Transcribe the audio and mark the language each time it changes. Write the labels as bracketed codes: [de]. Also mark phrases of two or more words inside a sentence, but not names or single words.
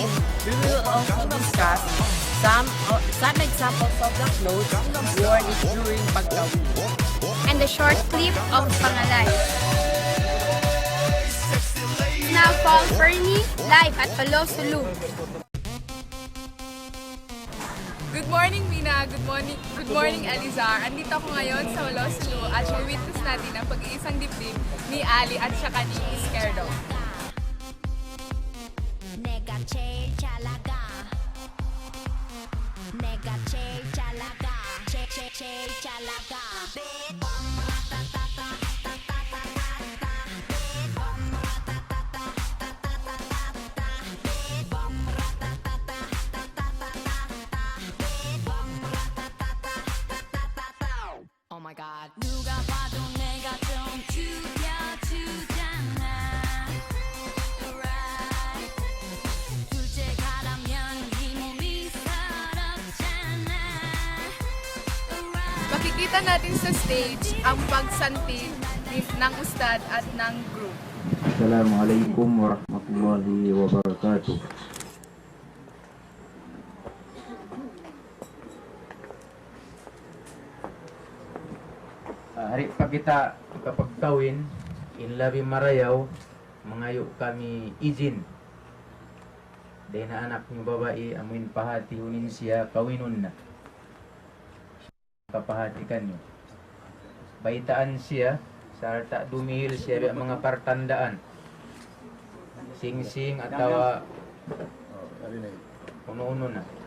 [en] We will also discuss some examples of the clothes worn during pagkawin. And a short clip of pangalay. Now Paul Fernie, live at Palosulu. Good morning, Mina. Good morning, Elizar. [tl] Andito ako ngayon sa Palosulu at i-witness natin ang pag-iisang dibdib ni Ali at saka ni Izquierdo. [ko] 내가 제일 잘 나가 내가 제일 잘 나가 제일 잘 나가 [en] Oh my God. [ko] 누가 봐도 내가 좀 죽여주잖아. [en] Right. [ko] 둘째 가라면 이 몸이 서럽잖아. [en] Right. [tl] Makikita natin sa stage ang pagsanti ng ustad at ng group. [ar] السلام عليكم ورحمة الله وبركاته. [tsg] Hari pa kita kapag kawin, inlabi marayaw, mangayo kami izin. [tl] Dahil na anak niyo babae, [tsg] amuin pahati hunin siya, kawinon na. Kapahatikan niyo. Baitaan siya, sarta dumihil siya biya mga partandaan. Sing-sing atawa uno-uno na.